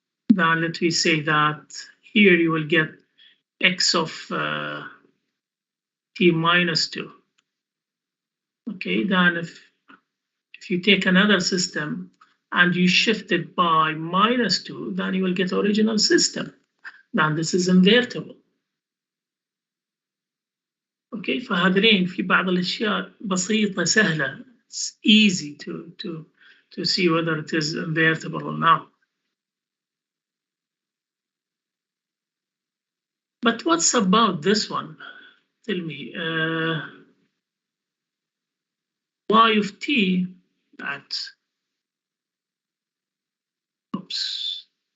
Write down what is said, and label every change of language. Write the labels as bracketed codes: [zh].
[en] Then let me say that here you will get x of t minus 2. Okay, then if you take another system and you shift it by minus 2, then you will get original system. Then this is invertible. [ar] Okay, فهذين في بعض الأشياء بسيطة سهلة. [en] It's easy to see whether it is invertible or not. But what's about this one? Tell me. Y of t at, oops.